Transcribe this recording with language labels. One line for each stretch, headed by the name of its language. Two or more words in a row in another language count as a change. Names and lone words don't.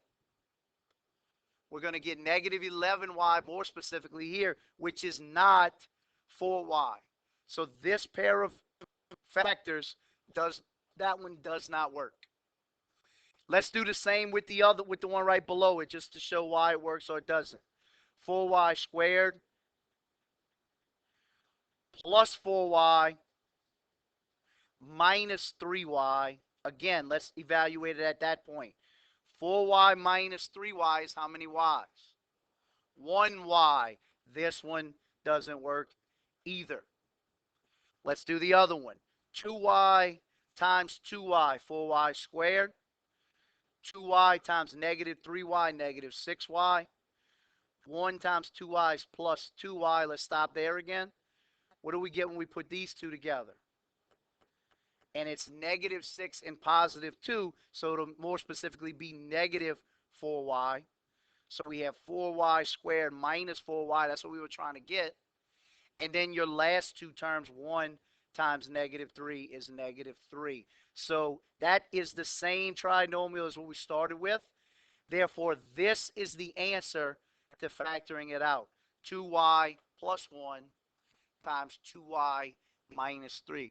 English: We're going to get -11y, more specifically here, which is not 4y. So this pair of factors that one does not work. Let's do the same with the one right below it, just to show why it works or it doesn't. 4y squared plus 4y minus 3y. Again, let's evaluate it at that point. 4y minus 3y is how many y's? 1y. This one doesn't work either. Let's do the other one. 2y times 2y, 4y squared. 2y times -3y, -6y. 1 times 2y is plus 2y. Let's stop there again. What do we get when we put these two together? And it's -6 and +2, so it'll more specifically be -4y. So we have 4y squared minus 4y. That's what we were trying to get. And then your last two terms, 1 times -3 is -3. So that is the same trinomial as what we started with. Therefore, this is the answer to factoring it out. 2y plus 1 times 2y minus 3.